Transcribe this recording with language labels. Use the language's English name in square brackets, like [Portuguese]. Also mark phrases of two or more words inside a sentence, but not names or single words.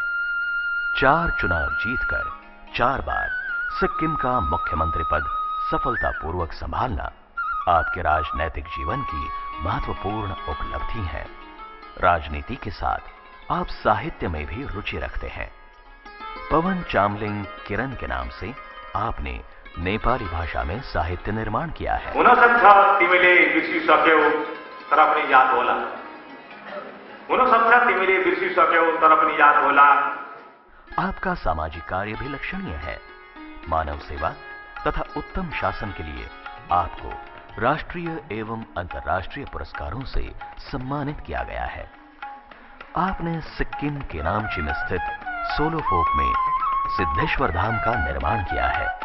[Hindi] 4 चुनाव जीतकर 4 बार सिक्किम का मुख्यमंत्री पद सफलतापूर्वक संभालना आपके राजनैतिक जीवन की महत्वपूर्ण उपलब्धि है। राजनीति के साथ आप साहित्य में भी रुचि रखते हैं। पवन चामलिंग किरण के नाम से आपने नेपाली भाषा में साहित्य निर्माण किया है। [Nepali] हुनसक्छ तिमीले बिर्सिसक्यौ तर पनि याद होला। हुनसक्छ तिमीले बिर्सिसक्यौ तर पनि याद होला। [Hindi] आपका सामाजिक कार्य भी लक्षणीय है। मानव सेवा तथा उत्तम शासन के लिए आपको राष्ट्रीय एवं अंतर्राष्ट्रीय पुरस्कारों से सम्मानित किया गया है। आपने सिक्किम के नामची में स्थित सोलो फोक में सिद्धेश्वर धाम का निर्माण किया है।